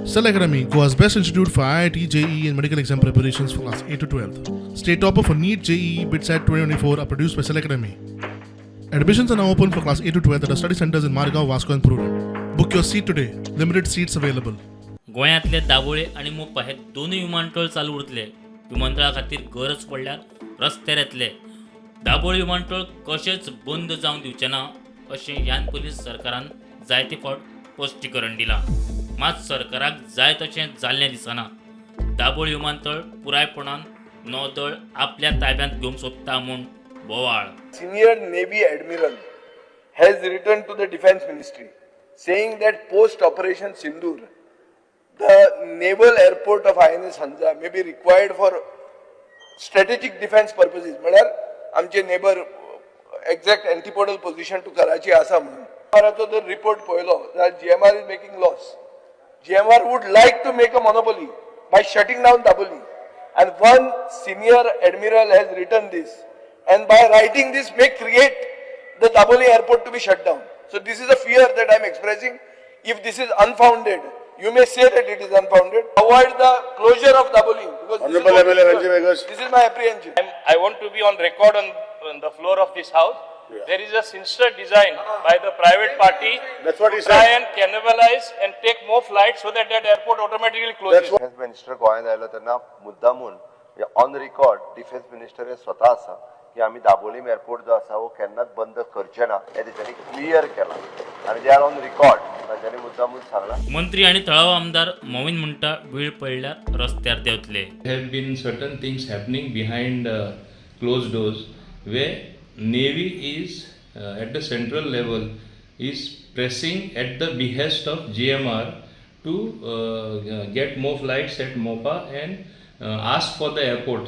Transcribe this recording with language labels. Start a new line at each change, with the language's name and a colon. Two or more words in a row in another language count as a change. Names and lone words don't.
English: Cell Academy, Goa's best institute for IIT, JEE and medical exam preparations for class 8 to 12th. State topper for NEET, JEE, BITSAT 2024 are produced by Cell Academy. Admissions are now open for class 8 to 12th at our study centers in Margao, Vasco and Purur. Book your seat today. Limited seats available.
Konkani: गोंयांतले दाबोळे आणि मोपा हे दोनूय विमानतळ चालू उरतले. विमानतळा खातीर गरज पडल्यार रस्त्यार येतले. दाबोळे विमानतळ कशेंच बंद जावंक दिवचे ना अशें ह्यान पयलीं सरकारान जायते फावट स्पश्टीकरण दिलां. मात सरकाराक जाय तशें जाल्लें दिसना. दाबोळे विमानतळ पुरायपणान नौदळ आपल्या ताब्यांत घेवंक सोदता म्हूण बोवाळ.
English: Senior Navy Admiral has written to the Defence Ministry saying that post-Operation Sindoor, the naval airport of INS Hanza may be required for strategic defence purposes.
Konkani: म्हळ्यार आमचे नेबर
English: exact antipodal position to Karachi
Konkani: आसा म्हणून. GMRचो जर रिपोर्ट पळयलो जाल्यार
English: GMR is making loss. GMR would like to make a monopoly by shutting down Daboli, and one senior admiral has written this, and by writing this may create the Daboli airport to be shut down. So this is a fear that I am expressing. If this is unfounded, you may say that it is unfounded. Avoid the closure of Daboli, because this is my apprehension. I want to be on record on the floor of this house. Yeah. There is a sinister design by the private party to try and cannibalize and take more flights so that airport automatically closes. defence minister
Konkani: गोंयांत आयलो तेन्ना मुद्दामून
English: on record defence minister
Konkani: हे स्वता आसा की आमी दाबोलीम एअरपोर्ट जो आसा हो केन्नाच बंद करचे ना हे तेच्यांनी क्लियर केला आनी
English: they are on record
Konkani: तांच्यांनी मुद्दामून सांगला. मंत्री आणि तळाव आमदार मोविन म्हणटा वेळ पडल्यार रस्त्यार देवतले.
English: There have been certain things happening behind closed doors where Navy is at the central level is pressing at the behest of GMR to get more flights at Mopa and ask for the airport.